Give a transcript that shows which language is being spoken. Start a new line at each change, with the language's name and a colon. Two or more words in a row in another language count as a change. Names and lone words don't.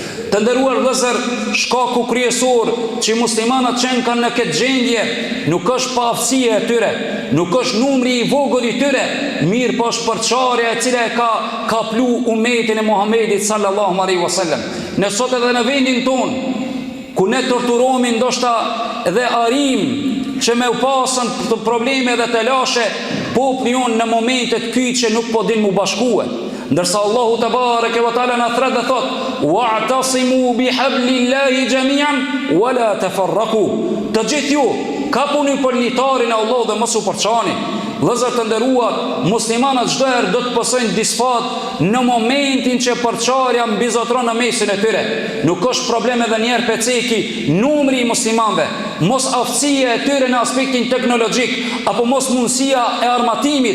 Albanian: Të nderuar vëllezër, shkaku kryesor që muslimanët që kanë në këtë gjendje nuk është paaftësia e tyre, nuk është numri i vogël i tyre, mirë po është përçarja e cila e ka plu umetin e Muhamedit
Arabic: صلى الله عليه وسلم.
Albanian: Ne sot edhe në vendin tonë, ku ne torturohemi ndoshta dhe arim që me u pasën të probleme dhe të lashe, populli jonë në momentet kyçe nuk po din mu bashkue. Ndërsa Allahu
Arabic: تبارك وتعالى
Albanian: na thret dhe thot:
Arabic: "واعتصموا بحبل الله جميعا ولا تفرقوا."
Albanian: Të gjithë ju kapuni për litarin e Allahut dhe mos u përçani. Vëllezër të nderuar, muslimanët çdo herë do të pasojnë disfat në momentin që përçarja mbizotron në mesin e tyre. Nuk është problem edhe një herë peceki numri i muslimanëve, mos aftësia e tyre në aspektin teknologjik apo mos mundësia e armatimit.